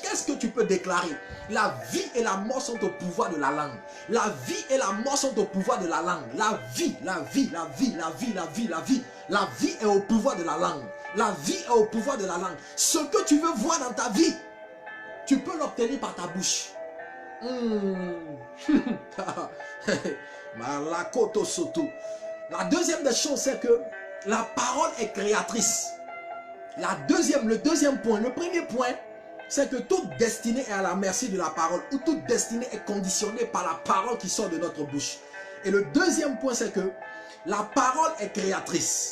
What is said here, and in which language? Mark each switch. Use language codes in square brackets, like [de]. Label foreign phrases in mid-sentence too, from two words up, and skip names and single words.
[fr] Qu'est-ce que tu peux déclarer? La vie et la mort sont au pouvoir de la langue. La vie et la mort sont au pouvoir de la langue. La vie, la vie, la vie, la vie, la vie, la vie. La vie est au pouvoir de la langue. La vie est au pouvoir de la langue. Ce que tu veux voir dans ta vie, tu peux l'obtenir par ta bouche. Malakoto soto. La deuxième des choses, c'est que la parole est créatrice. Le deuxième point, le premier point, c'est que toute destinée est à la merci de la parole, ou toute destinée est conditionnée par la parole qui sort de notre bouche. Et le deuxième point, c'est que la parole est créatrice.